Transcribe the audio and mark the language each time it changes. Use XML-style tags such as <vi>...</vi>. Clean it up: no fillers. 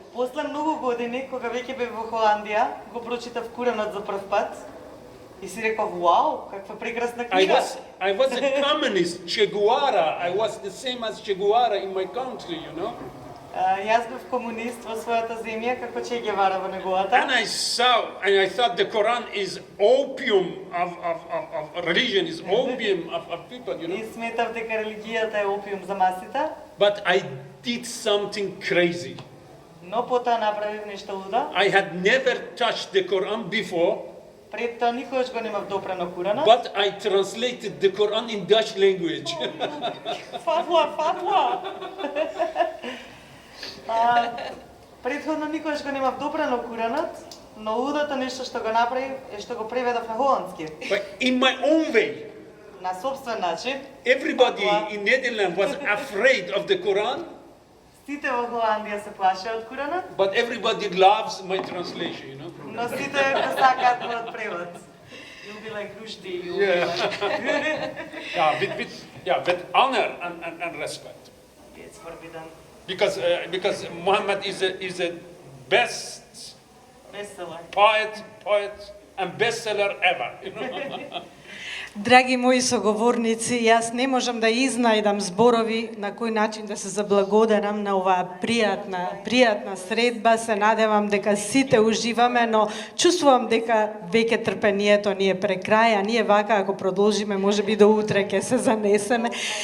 <mk>После многу години, кога веќе бев во Холандија, го прочитав Куранот за прв пат и си реков, вау, каква прекрасна книга.</mk> <en>I was a communist, Che Guevara. I was the same as Che Guevara in my country, you know.</en> <mk>Јас бев комунист во својата земја, како Че Гевара во неговата.</mk> <en>And I thought the Quran is opium of religion, is opium of people, you know.</en> <mk>И сметав дека религијата е опиум за масите,</mk> <en>But I did something crazy.</en> <mk>но потоа направив нешто лудо.</mk> <en>I had never touched the Quran before,</en> <mk>Пред тоа никогаш го немав допрено Куранот.</mk> <en>but I translated the Quran in Dutch language.</en> <mk>Фатва! Претходно никогаш го немав допрено Куранот, но лудото нешто што го направив е што го преведов на холандски.</mk> <en>But in my own way.</en> <mk>На собствен начин.</mk> <en>Everybody in Netherlands was afraid of the Quran,</en> <mk>Сите во Холандија се плашеа од Куранот,</mk> <en>but everybody loves my translation, you know.</en> <mk>но сите го сакаат мојот превод.</mk> <en>You'll be like Rushdie, you'll be like... With honor and respect. It's forbidden. Because Muhammad is a best Bestseller. poet and bestseller ever, you know.</en> <mk>Драги мои соговорници, јас не можам да изнајдам зборови на кој начин да се заблагодарам на оваа пријатна средба. Се надевам дека сите уживаме, но чувствувам дека веќе трпението ни е прекрај, а ние вака ако продолжиме, можеби до утре ќе се занесеме.</mk>